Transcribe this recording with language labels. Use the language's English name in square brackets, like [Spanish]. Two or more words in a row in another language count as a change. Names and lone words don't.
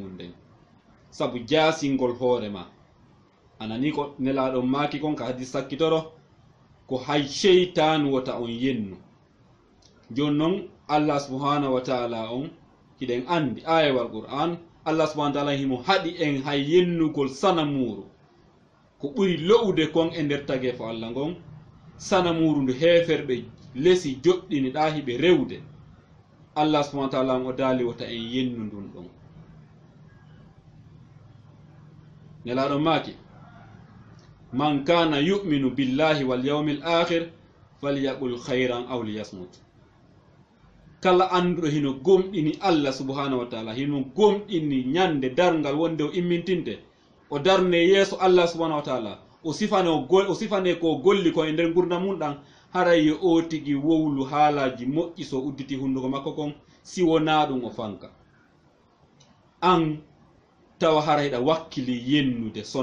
[Fula] mum nden sabu jasingol hoore ma anani ko nelaɗon maaki kon ka hadis sakkitoro ko hay cheytanu wota on yennu jon noon Allah [Arabic] سبحانه وتعالى [Fula] on hiɗen andi ayawal qur'an Allah [Arabic] سبحانه وتعالى [Fula] himo haɗi en hay yennugol sanamuru ko ɓuri lo'ude kon e nder tagefo Allah ngon sanamuru ndu heferɓe lesi joɗɗini ɗa hiɓe rewde Allah [Arabic] سبحانه وتعالى [Fula] on o daali wota en yennu ndun ɗon nelaɗon maaki [Arabic] من كان يؤمن بالله واليوم الآخر فليقل خيرا أو ليصمت [Fula] kala anduɗo hino gomɗini Allah [Arabic] سبحانه وتعالى [Fula] hino gomɗini ñande darngal wonde o immintinte o darne yeeso Allah [Arabic] سبحانه وتعالى [Fula] o sifane ko golli ko e nder gurdam mum ɗan haray yo o tigi wowlu haalaji moƴƴi so udditi hunduko makko kon si wona ɗum o fanka an tawa harayɗa wakkili yennude